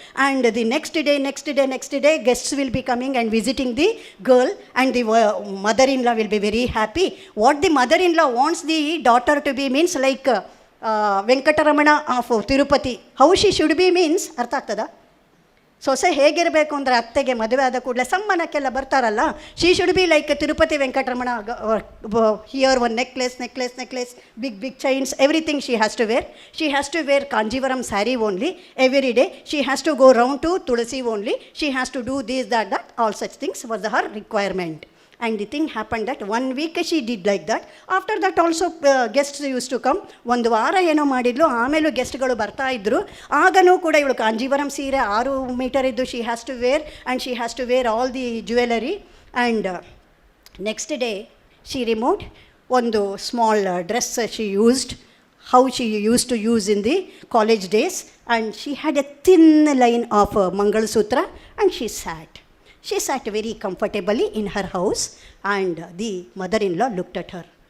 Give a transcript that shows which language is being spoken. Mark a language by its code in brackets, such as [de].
[en] And the next day, guests will be coming and visiting the girl. And the mother-in-law will be very happy. What the mother-in-law wants the daughter to be means like Venkataramana of Tirupati. How she should be means, [kn] artha agtada? ಸೊಸೆ ಹೇಗಿರಬೇಕು ಅಂದರೆ ಅತ್ತೆಗೆ ಮದುವೆ ಆದ ಕೂಡಲೇ ಸಮ್ಮನಕ್ಕೆಲ್ಲ ಬರ್ತಾರಲ್ಲ, [en] She should be like Tirupati Venkataramana, here one necklace, big chains, everything she has to wear. She has to wear Kanjeevaram sari only every day. She has to go round to Tulsi only. She has to do this that all such things was her requirement. And the thing happened that 1 week she did like that. After that also guests used to come. [kn] ಒಂದು ವಾರ ಏನೋ ಮಾಡಿದ್ಲು, ಆಮೇಲೂ ಗೆಸ್ಟ್ಗಳು ಬರ್ತಾ ಇದ್ದರು. ಆಗನೂ ಕೂಡ ಇವಳು ಕಾಂಜೀವರಂ ಸೀರೆ 6 metre ಇದ್ದು [en] She has to wear, and she has to wear all the jewellery. And next day she removed ಒಂದು small dress she used, how she used to use in the college days, and she had a thin line of Mangal Sutra, and she sat very comfortably in her house, and the mother-in-law looked at her.